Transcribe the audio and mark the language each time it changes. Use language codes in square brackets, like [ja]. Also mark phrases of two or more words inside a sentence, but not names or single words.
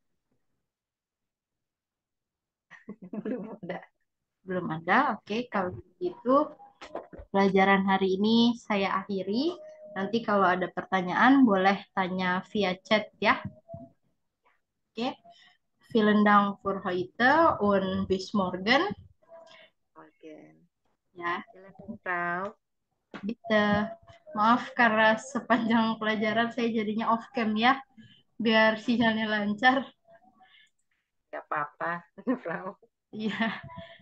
[id] Belum ada. Belum ada. Oke, kalau begitu pelajaran hari ini saya akhiri. Nanti kalau ada pertanyaan boleh tanya via chat ya. Oke. [de] Vielen Dank für heute und bis morgen. [id] Oke. Ya, Silakan, Frau. bitte. Maaf karena sepanjang pelajaran saya jadinya [en] off cam [id] ya, biar sinyalnya lancar. Gak apa-apa, Frau. Iya.